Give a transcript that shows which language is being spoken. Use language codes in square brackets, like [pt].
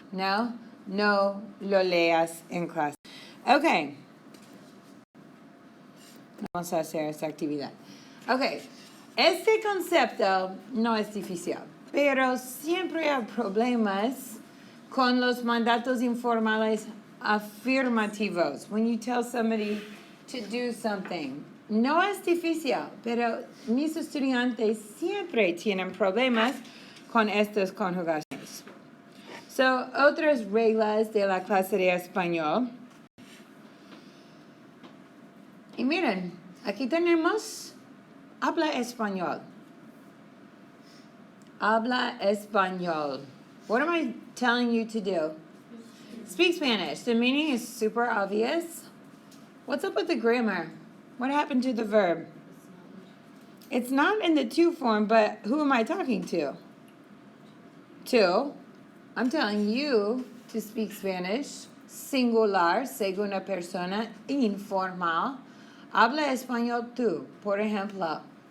[es] No lo leas en clase. Ok. Vamos a hacer esta actividad. Ok. Este concepto no es difícil, pero siempre hay problemas con los mandatos informales afirmativos. [en] When you tell somebody to do something. [es] No es difícil, pero mis estudiantes siempre tienen problemas con estas conjugaciones. So, otras reglas de la clase de español. Y miren, aquí tenemos habla español. Habla español. [en] What am I telling you to do? Speak Spanish. The meaning is super obvious. What's up with the grammar? What happened to the verb? It's not in the to form, but who am I talking to? To. I'm telling you to speak Spanish. [es] Singular, segunda persona, informal. Habla español tú, por ejemplo.